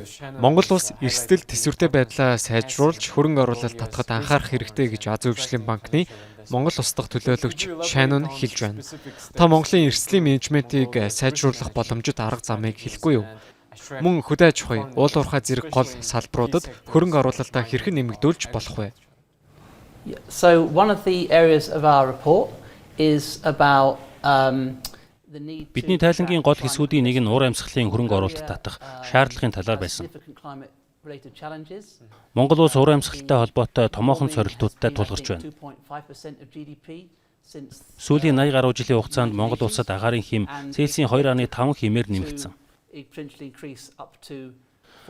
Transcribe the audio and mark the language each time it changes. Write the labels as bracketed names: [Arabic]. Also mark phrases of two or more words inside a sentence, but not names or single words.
[Mongolian] Монгол улс эрсдэл төсвөртэй байдлаа сайжруулж хөрөнгө оруулалт татахад анхаарах хэрэгтэй гэж Азийн хөгжлийн банкны Монгол улс дахь төлөөлөгч Шанон хэлж байна. Та Монголын эрсдлийн менежментийг сайжруулах боломжит арга замыг хэлэхгүй юу? Мөн хөдөө аж ахуй, уулуурхай зэрэг гол салбаруудад хөрөнгө оруулалтаа хэрхэн нэмэгдүүлж болох вэ? [English] So one of the areas of our report is about [Mongolian] Бидний тайлангийн гол хэсгүүдийн нэг нь уур амьсгалын хөрөнгө оруулалт татах шаардлагын талаар байсан. Монгол улс уур амьсгалтай холбоотой томоохон сорилтуудтай тулгарч байна. Сүүлийн 80 гаруй жилийн хугацаанд Монгол улсад агаарын хэм Цельсийн 2.5 хэмээр нэмэгдсэн.